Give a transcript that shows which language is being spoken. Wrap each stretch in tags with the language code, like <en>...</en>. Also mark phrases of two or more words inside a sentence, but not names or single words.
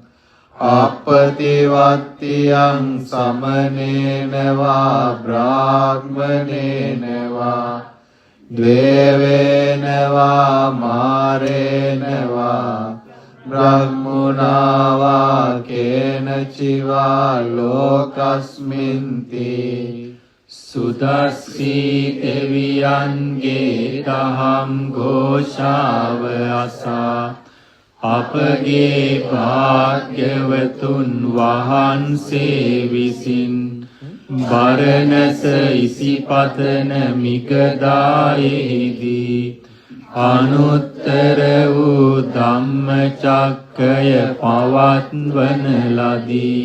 <pi>අපතිවත්තියං සමනේන වා බ්‍රාහ්මනේන වා දේවේන වා මාරේන වා බ්‍රහ්මුණා වා කේනචිවා ලෝකස්මින්ති</pi> <si>සුදස්සී දෙවියන්ගේ දහම් ඝෝෂාව අසා අපගේ භාග්‍යවතුන් වහන්සේ විසින් බරණැස ඉසිපතන මිගදායෙහිදී අනුත්තර වූ ධම්මචක්කය පවත්වන ලදී.</si>